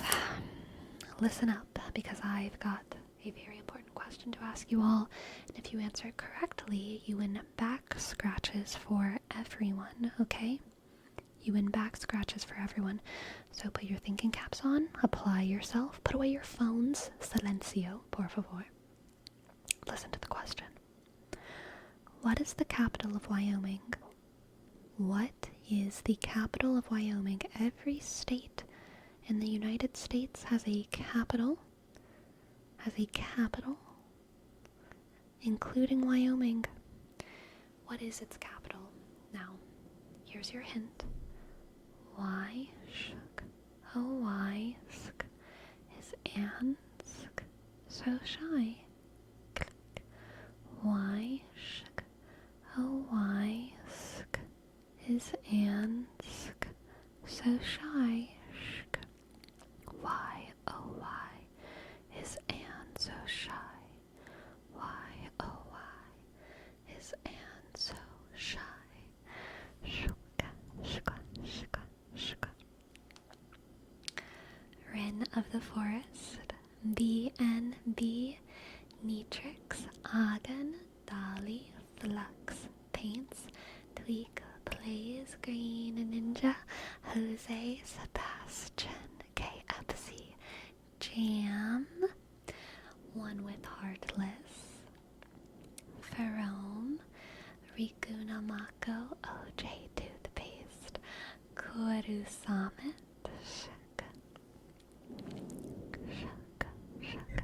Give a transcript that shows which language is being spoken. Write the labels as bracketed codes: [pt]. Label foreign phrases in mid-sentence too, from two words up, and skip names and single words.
[en] Listen up, because I've got a very important question to ask you all. And if you answer it correctly, you win back scratches for everyone, okay? You win back scratches for everyone. So put your thinking caps on, apply yourself, put away your phones, [es] silencio, por favor. [en] Listen to the question. What is the capital of Wyoming? What is the capital of Wyoming? Every state in the United States has a capital, including Wyoming. What is its capital? Now, here's your hint. Y-shk, O-Y-sk, is Ansk, so shy. Click. Y-shk, O-Y-sk, is Ansk, so shy. Shk. Y-O-Y, is Ann so shy. Y-O-Y, is Ann so shy. Shka, shka, shka, shka. Wren of the Forest, BNB, Neatrix, Agan, Dolly, Flux, Paints, Tweak, Plays, Green Ninja, Jose, Sebastian, KFC, Jam, One with Heartless, Ferome, Rikuna Mako, OJ Toothpaste, Kurusamet, Shaka, Shaka, Shaka.